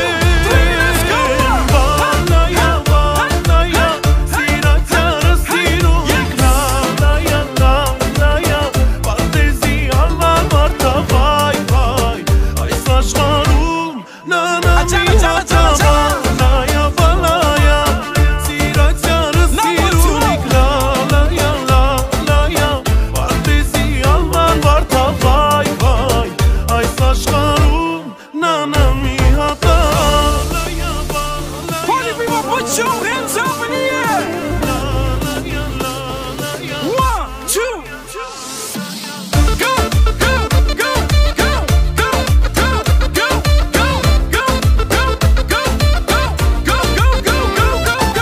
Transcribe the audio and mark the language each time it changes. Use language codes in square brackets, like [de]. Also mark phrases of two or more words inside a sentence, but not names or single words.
[hy] Բալայա, բալայա, սիրացյարը սիրունիկ լալայա, լալայա Պարտեզի անվար մարդա, վայ, վայ, այս աշխարում նանամ մի հատա Բալայա, բալայա, սիրացյարը սիրունիկ լալայա, լալայա [en] Put your hands up in the air. 1, 2. Go, go, go, go, go, go, go, go, go, go, go, go, go, go, go.